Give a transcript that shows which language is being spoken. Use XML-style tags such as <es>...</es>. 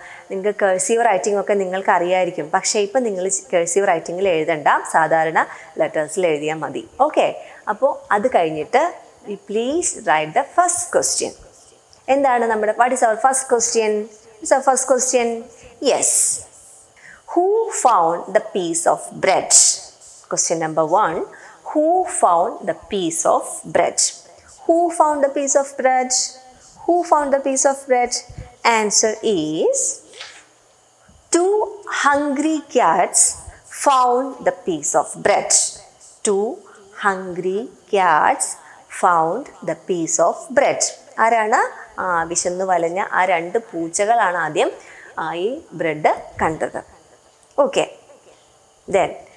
<ml>നിങ്ങൾക്ക് cursive writing ഒക്കെ നിങ്ങൾക്ക് അറിയായിരിക്കും. പക്ഷേ ഇപ്പം നിങ്ങൾ കഴ്സീവ് റൈറ്റിങ്ങിൽ എഴുതണ്ട, സാധാരണ ലെറ്റേഴ്സിൽ എഴുതിയാൽ മതി. ഓക്കെ. അപ്പോൾ അത് കഴിഞ്ഞിട്ട്</ml> <en>Please write the first question.</en> <ml>എന്താണ് നമ്മുടെ</ml> <en>What is our first question? First question, yes. Who found the piece of bread? Question number 1. Who found the piece of bread? Who found the piece of bread? Who found the piece of bread? Answer is 2 hungry cats found the piece of bread. 2 hungry cats found the piece of bread.</en> <ml>ആരാണ്? വിശന്നു വലഞ്ഞ ആ 2 പൂച്ചകളാണ് ആദ്യം ഈ bread കണ്ടത്. Okay. Then</ml>